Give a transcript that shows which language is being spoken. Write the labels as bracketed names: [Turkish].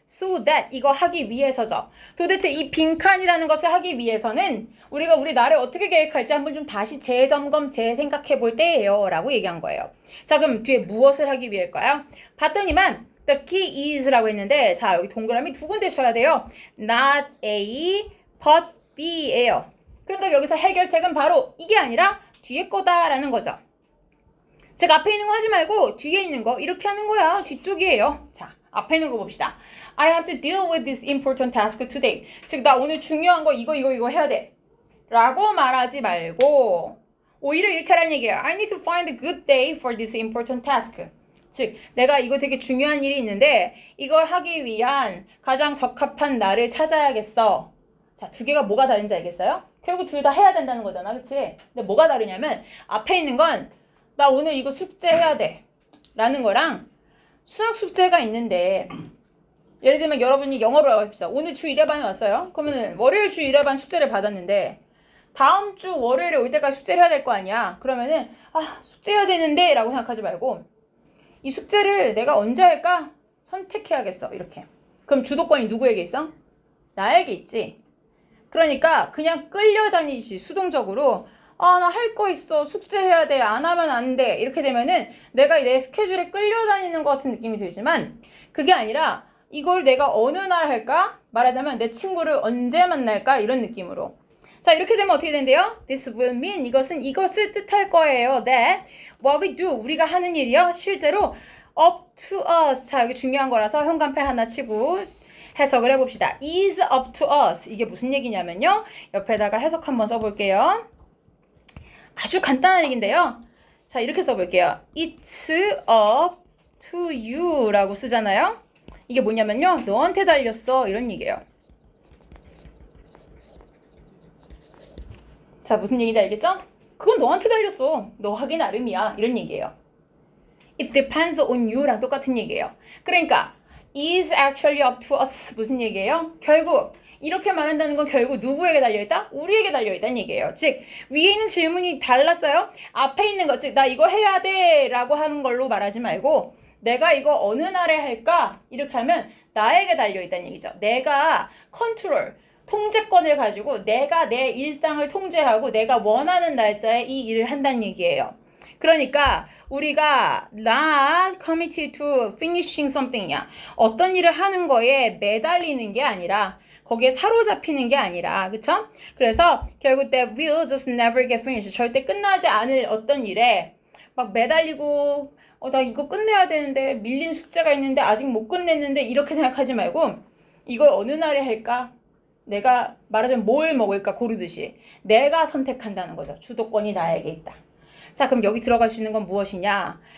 [English] So that [Korean] 이거 하기 위해서죠. 도대체 이 빈칸이라는 것을 하기 위해서는 우리가 우리 날을 어떻게 계획할지 한번 좀 다시 재점검, 재생각해 볼 때예요. 라고 얘기한 거예요. 자, 그럼 뒤에 무엇을 하기 위해일까요? 봤더니만 [English] the key is [Korean] 라고 했는데 자, 여기 동그라미 두 군데 쳐야 돼요. [English] Not A, but B예요. [Korean] 그러니까 여기서 해결책은 바로 이게 아니라 뒤에 거다라는 거죠. 즉 앞에 있는 거 하지 말고 뒤에 있는 거 이렇게 하는 거야. 뒤쪽이에요. 자, 앞에 있는 거 봅시다. [English] I have to deal with this important task today. [Korean] 즉 나 오늘 중요한 거 이거 해야 돼. 라고 말하지 말고 오히려 이렇게 하라는 얘기예요. [English] I need to find a good day for this important task. [Korean] 즉 내가 이거 되게 중요한 일이 있는데 이걸 하기 위한 가장 적합한 날을 찾아야겠어. 자, 두 개가 뭐가 다른지 알겠어요? 결국 둘 다 해야 된다는 거잖아. 그치? 근데 뭐가 다르냐면 앞에 있는 건 나 오늘 이거 숙제해야 돼. 라는 거랑 수학 숙제가 있는데 예를 들면 여러분이 영어로 합시다. 오늘 주 1회반에 왔어요. 그러면 월요일 주 1회반 숙제를 받았는데 다음 주 월요일에 올 때까지 숙제를 해야 될 거 아니야. 그러면은 숙제해야 되는데 라고 생각하지 말고 이 숙제를 내가 언제 할까? 선택해야겠어. 이렇게. 그럼 주도권이 누구에게 있어? 나에게 있지. 그러니까 그냥 끌려다니지 수동적으로 나 할 거 있어. 숙제해야 돼. 안 하면 안 돼. 이렇게 되면은 내가 내 스케줄에 끌려다니는 것 같은 느낌이 들지만 그게 아니라 이걸 내가 어느 날 할까? 말하자면 내 친구를 언제 만날까? 이런 느낌으로. 자, 이렇게 되면 어떻게 된대요? [English] This will mean [Korean] 이것은 이것을 뜻할 거예요. [English] That what we do [Korean] 우리가 하는 일이요. 실제로 [English] up to us. [Korean] 자, 여기 중요한 거라서 현관패 하나 치고 해석을 해봅시다. [English] is up to us. [Korean] 이게 무슨 얘기냐면요. 옆에다가 해석 한번 써볼게요. 아주 간단한 얘기인데요. 자, 이렇게 써볼게요. [English] It's up to you [Korean] 라고 쓰잖아요. 이게 뭐냐면요. 너한테 달렸어. 이런 얘기예요. 자, 무슨 얘기인지 알겠죠? 그건 너한테 달렸어. 너 하기 나름이야. 이런 얘기예요. [English] It depends on you [Korean] 랑 똑같은 얘기예요. 그러니까 [English] is actually up to us. [Korean] 무슨 얘기예요? 결국 이렇게 말한다는 건 결국 누구에게 달려있다? 우리에게 달려있다는 얘기예요. 즉 위에 있는 질문이 달랐어요. 앞에 있는 것, 즉 나 이거 해야 돼 라고 하는 걸로 말하지 말고 내가 이거 어느 날에 할까? 이렇게 하면 나에게 달려있다는 얘기죠. 내가 컨트롤, 통제권을 가지고 내가 내 일상을 통제하고 내가 원하는 날짜에 이 일을 한다는 얘기예요. 그러니까 우리가 [English] not committed to finishing something이야. [Korean] 어떤 일을 하는 거에 매달리는 게 아니라 거기에 사로잡히는 게 아니라 그쵸? 그래서 결국 [English] that will just never get finished. [Korean] 절대 끝나지 않을 어떤 일에 막 매달리고 나 이거 끝내야 되는데 밀린 숙제가 있는데 아직 못 끝냈는데 이렇게 생각하지 말고 이걸 어느 날에 할까? 내가 말하자면 뭘 먹을까 고르듯이 내가 선택한다는 거죠. 주도권이 나에게 있다. 자, 그럼 여기 들어갈 수 있는 건 무엇이냐?